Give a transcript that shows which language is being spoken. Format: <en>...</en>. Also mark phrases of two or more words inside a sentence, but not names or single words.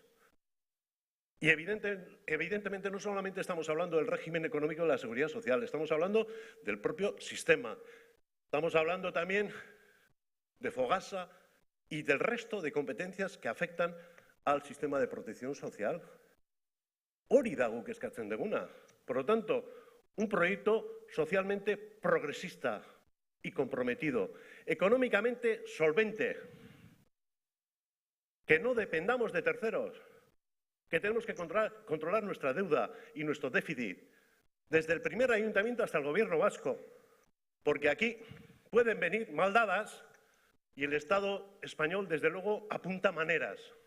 <es>Y evidentemente no solamente estamos hablando del régimen económico de la seguridad social, estamos hablando del propio sistema. Estamos hablando también de Fogasa y del resto de competencias que afectan al sistema de protección social.</es> <eu>Hori da guk eskatzen duguna.</eu> <es>Por lo tanto, un proyecto socialmente progresista y comprometido, económicamente solvente, que no dependamos de terceros, que tenemos que controlar nuestra deuda y nuestro déficit, desde el primer ayuntamiento hasta el gobierno vasco, porque aquí pueden venir mal dadas y el Estado español, desde luego, apunta maneras.</es>